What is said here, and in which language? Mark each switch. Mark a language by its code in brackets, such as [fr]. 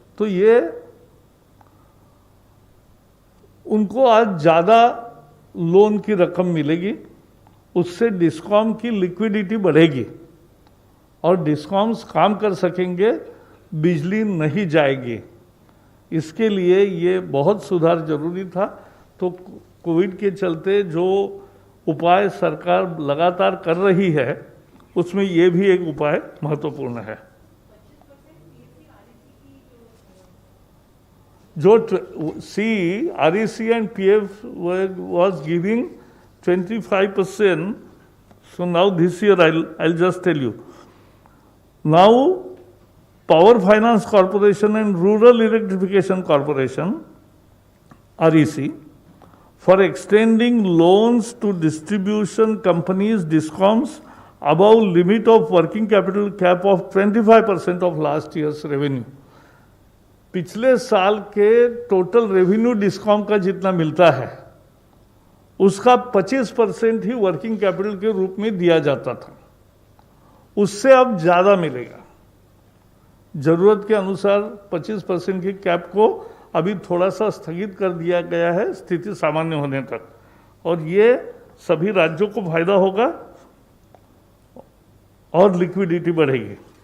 [hi] तो ये उनको आज ज्यादा लोन की रकम मिलेगी, उससे डिस्कॉम की लिक्विडिटी बढ़ेगी और डिस्कॉम्स काम कर सकेंगे, बिजली नहीं जाएगी। इसके लिए ये बहुत सुधार जरूरी था। तो कोविड के चलते जो उपाय सरकार लगातार कर रही है उसमें ये भी एक उपाय महत्वपूर्ण है। [en] जो REC and PF was giving 25%, so now this year I'll just tell you. Now Power Finance Corporation and Rural Electrification Corporation, REC, for extending loans to distribution companies, DISCOMs, above limit of working capital cap of 25% of last year's revenue. [hi] पिछले साल के total revenue discom का जितना मिलता है उसका 25% ही working capital के रूप में दिया जाता था। उससे अब ज्यादा मिलेगा। जरूरत के अनुसार 25% की कैप को अभी थोड़ा सा स्थगित कर दिया गया है स्थिति सामान्य होने तक, और ये सभी राज्यों को फायदा होगा और लिक्विडिटी बढ़ेगी।